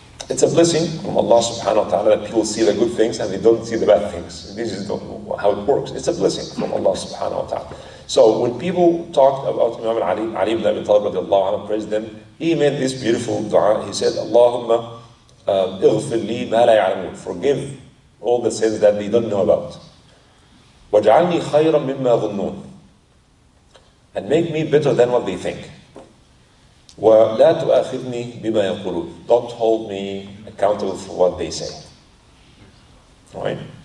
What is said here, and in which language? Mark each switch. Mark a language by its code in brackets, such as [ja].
[en] it's a blessing from Allah subhanahu wa ta'ala that people see the good things and they don't see the bad things. This is how it works. It's a blessing from Allah subhanahu wa ta'ala. So when people talked about Imam Ali ibn Abi Talib radiallahu anhu, praised them, he made this beautiful dua. He said, Allahumma [ar] اغفر لي ما لا يعلمون. [en] Forgive all the sins that they don't know about. [ar] وَاجْعَلْنِي خَيْرًا مِمَّا ظُنُّونَ. [en] And make me better than what they think. [ar] وَلَا تُؤَاخِذْنِي بِمَا يَقُولُونَ. [en] Don't hold me accountable for what they say. Right?